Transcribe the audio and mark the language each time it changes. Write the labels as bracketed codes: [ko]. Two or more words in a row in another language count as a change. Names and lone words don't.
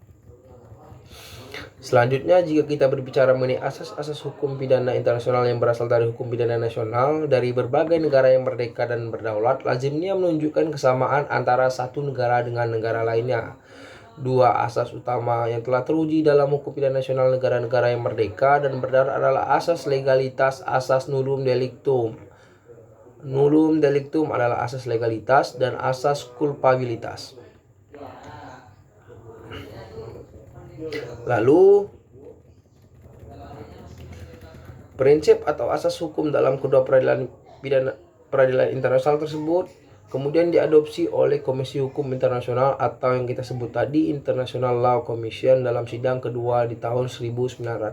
[id] Selanjutnya, jika kita berbicara mengenai asas-asas hukum pidana internasional yang berasal dari hukum pidana nasional dari berbagai negara yang merdeka dan berdaulat, lazimnya menunjukkan kesamaan antara satu negara dengan negara lainnya. 2 asas utama yang telah teruji dalam hukum pidana nasional negara-negara yang merdeka dan berdaulat adalah asas legalitas, asas [la] nullum delictum. Nullum delictum [id] adalah asas legalitas dan asas culpabilitas. Lalu, prinsip atau asas hukum dalam kedua peradilan internasional tersebut kemudian diadopsi oleh Komisi Hukum Internasional atau yang kita sebut tadi International Law Commission dalam sidang kedua di tahun 1950.